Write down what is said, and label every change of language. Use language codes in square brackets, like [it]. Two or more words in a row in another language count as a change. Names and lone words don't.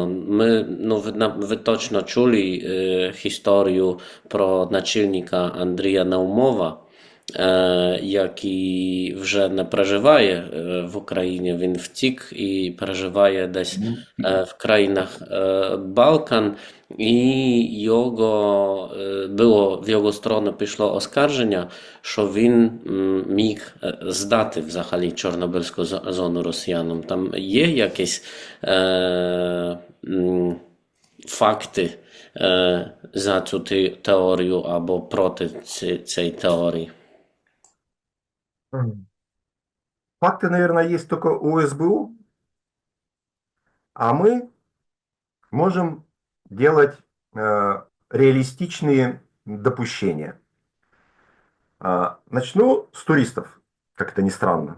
[uk] Ми, ну, ви точно чули історію про начальника Андрія Наумова, який вже не проживає в Україні, він втік і проживає десь в країнах Балкан, і в його сторону пішло оскарження, що він міг здати взагалі Чорнобильську зону росіянам. Там є якісь факти за цю теорію або проти цієї теорії? [ru] Факты, наверное, есть только у СБУ, а мы можем делать реалистичные допущения. Начну с туристов, как это ни странно.